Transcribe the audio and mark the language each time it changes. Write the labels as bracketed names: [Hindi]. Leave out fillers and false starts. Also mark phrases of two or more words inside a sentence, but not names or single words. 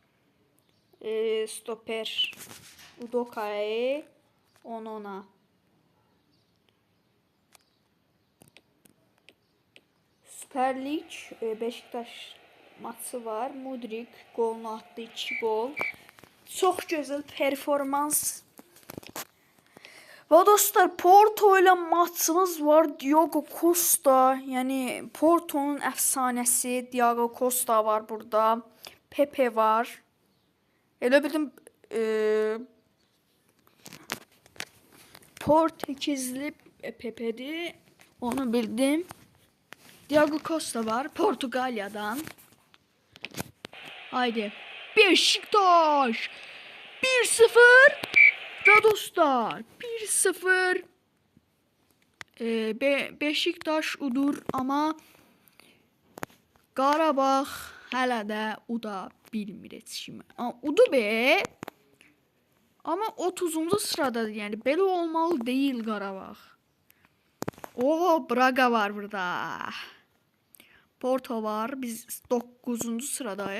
[Turkish] Stoper. Udoka'yı 10-10'a. Süper Lig Beşiktaş maçı var. Mudrik golunu attı, 2 gol. [Azerbaijani] Çox gözəl performans. Və dostlar, Porto ilə maçımız var. Diogo Costa, yəni Porto'nun əfsanəsi Diogo Costa var burada. Pepe var. Elə bildim Portekizli Pepe'di. Onu bildim. Diogo Costa var Portugalya'dan. Haydi. Beşiktaş 1-0. [Turkish] Ve dostlar 1-0. [Azerbaijani] Beşiktaş udur ama Qarabağ hələ də uda bilmir heç kimi. Udu be. Ama 30-cu sıradadır. Yəni belə olmalı değil Qarabağ. Oo, Braga var burada. Porto var. Biz 9-cu sıradayıq.